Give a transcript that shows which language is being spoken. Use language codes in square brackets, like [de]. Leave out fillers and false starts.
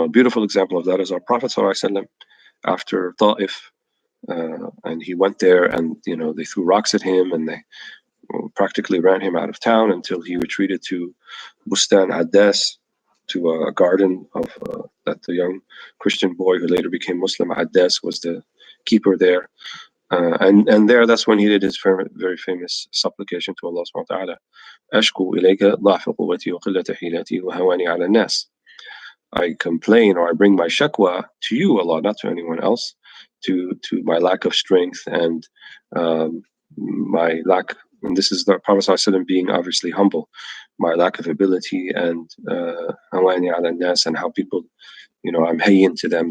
[en] A beautiful example of that is our Prophet ﷺ after Ta'if, and he went there and they threw rocks at him and they practically ran him out of town until he retreated to Bustan Addas, to a garden of that the young Christian boy who later became Muslim, Addas, was the keeper there. And there, that's when he did his very famous supplication to Allah subhanahu wa ta'ala. [ar] أشكو إليك ضعف قوتي وقلة حيلتي وهواني على الناس. [en] I complain or I bring my shakwa to you, Allah, not to anyone else, to my lack of strength and my lack, and this is the Prophet ﷺ being obviously humble, my lack of ability and hawani ala nas, and how people, I'm hayyin to them.